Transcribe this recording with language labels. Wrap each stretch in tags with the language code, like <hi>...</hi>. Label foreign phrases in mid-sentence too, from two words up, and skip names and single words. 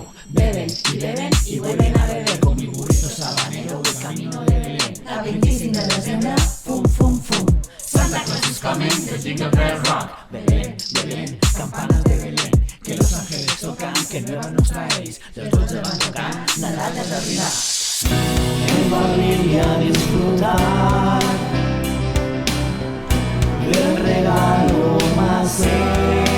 <es>Beben y vuelven a beber. Con mi burrito sabanero de camino de Belén.</es> <ca>A 25 de desembre, fum, fum, fum.</ca> <en>Santa Claus is coming, the jingle bell rock.</en> <es>Belén, Belén, campanas de Belén. Que los ángeles tocan, que nuevas nos traéis. Los 12 van tocando, Nadal es realidad. En familia disfrutar del regalo más</es>